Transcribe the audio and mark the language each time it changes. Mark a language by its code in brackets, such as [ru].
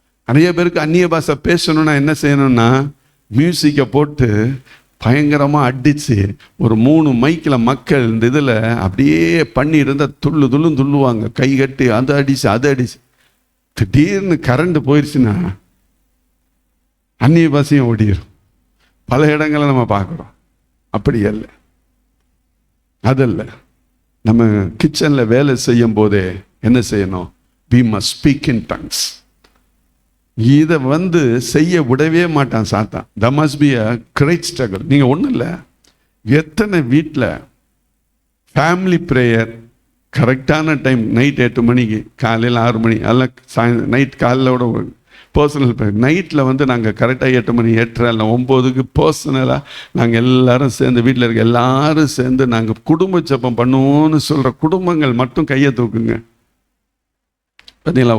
[ta] நிறைய பேருக்கு அந்நிய பாஷை பேசணும்னா என்ன செய்யணும்னா, மியூசிக்கை போட்டு பயங்கரமாக அடித்து ஒரு 3 மைக்கில் மக்கள் இந்த இதில் அப்படியே பண்ணி இருந்தால் துள்ளுவாங்க, கை கட்டி அதை அடிச்சு. திடீர்னு கரண்ட் போயிடுச்சுன்னா அந்நிய பாஷையும் ஓடிடும். பல இடங்களை நம்ம பார்க்குறோம். அப்படி அல்ல, அதல்ல. நம்ம கிச்சனில் வேலை செய்யும் போதே என்ன செய்யணும்? [en] we must speak in tongues. [ta] இதை செய்ய விடவே மாட்டான் சாத்தான். [en] that must be a great struggle. [ta] நீங்கள் ஒன்றும் இல்லை, எத்தனை வீட்டில் ஃபேமிலி ப்ரேயர் கரெக்டான டைம் நைட் 8 மணிக்கு, காலையில் 6 மணி, அல்ல நைட் காலையிலோட பர்சனல் ப்ரேயர் நைட்டில் நாங்கள் கரெக்டாக 8 மணி 8:30 இல்லை 9க்கு பர்சனலாக நாங்கள் எல்லாரும் சேர்ந்து, வீட்டில் இருக்க எல்லாரும் சேர்ந்து நாங்கள் குடும்ப ஜெபம் பண்ணுவோன்னு சொல்கிற குடும்பங்கள் மட்டும் கையை தூக்குங்க. பார்த்தீங்களா?